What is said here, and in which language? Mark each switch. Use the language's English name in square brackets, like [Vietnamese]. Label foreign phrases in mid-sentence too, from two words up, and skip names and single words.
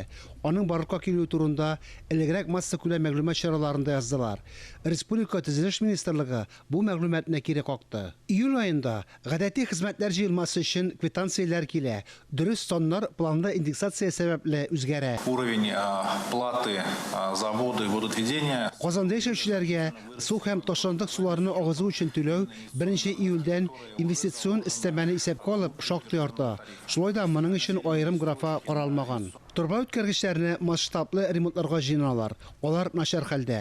[Tatar] Аның барлыкка килү турында элегрәк масса күләм мәгълүмат чараларында яздылар. Республика Төзелеш министрлыгы бу мәгълүматны кире какты. Июль айында гадәти хезмәтләр җыелмасы өчен квитанцияләр килә. Дөрес саннар планлы индексация сәбәпле үзгәрә. [Russian] Уровень платы за воду и водоотведение. [Tatar] Казанда яшәүчеләргә су һәм ташландык суларны агызу өчен түләү 1 июльдән инвестицион истәмәне исәпкә алып шактый арта. Шулай да моның өчен аерым графа каралмаган. Торба үткәргечләрне масштаблы ремонтларга җыйналар. Алар начар хәлдә.